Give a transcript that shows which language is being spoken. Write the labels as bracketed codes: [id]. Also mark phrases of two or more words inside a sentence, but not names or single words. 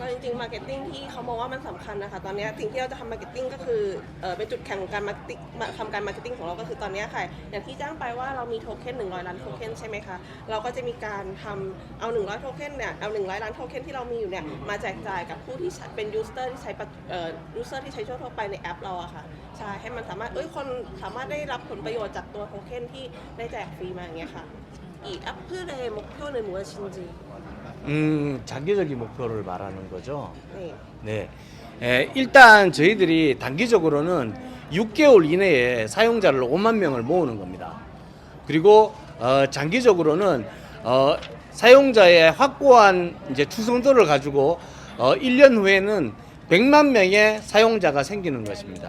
[th] ก็จริงๆมาร์เก็ตติ้งที่เขามองว่ามันสำคัญนะคะตอนนี้สิ่งที่เราจะทำมาร์เก็ตติ้งก็คือเป็นจุดแข็งของการมาร์เก็ตติ้งทำการมาร์เก็ตติ้งของเราก็คือตอนนี้ค่ะอย่างที่แจ้งไปว่าเรามีโทเค็น100ล้านโทเค็นใช่ไหมคะเราก็จะมีการทำเอา100โทเค็นเนี่ยเอา100ล้านโทเค็นที่เรามีอยู่เนี่ยมาแจกจ่ายกับผู้ที่เป็นยูสเตอร์ที่ใช้ยูสเตอร์ที่ใช้ทั่วไปในแอปเราอะค่ะใช่ให้มันสามารถคนสามารถได้รับผลประโยชน์จากตัวโทเค็นที่ได้แจกฟรีมาอย่างเงี้ยค่ะ [ko] 이 애플의 목표는 무엇인지 장기적인 목표를 말하는 거죠. 네. 네. 일단 저희들이 단기적으로는 6개월 이내에 사용자를 5만 명을 모으는 겁니다. 그리고 장기적으로는 사용자의 확고한 이제 추성도를 가지고 1년 후에는 100만 명의 사용자가 생기는 것입니다.